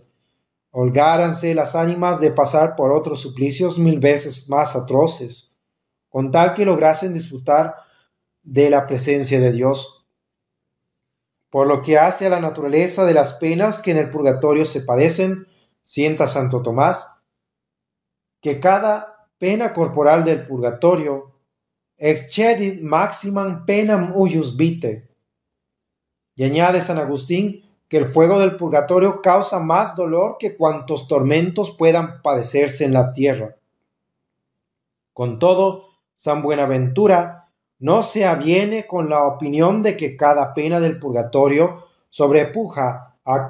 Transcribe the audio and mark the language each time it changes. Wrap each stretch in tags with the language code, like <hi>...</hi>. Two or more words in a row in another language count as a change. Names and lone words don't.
<es>Holgáranse las ánimas de pasar por otros suplicios 1000 veces más atroces, con tal que lograsen disfrutar de la presencia de Dios. Por lo que hace a la naturaleza de las penas que en el purgatorio se padecen, sienta Santo Tomás, que cada pena corporal del purgatorio</es> <la>excedit maximam penam huius vitae.</la> <es>Y añade San Agustín que el fuego del purgatorio causa más dolor que cuantos tormentos puedan padecerse en la tierra. Con todo, San Buenaventura no se aviene con la opinión de que cada pena del purgatorio sobrepuja a</es>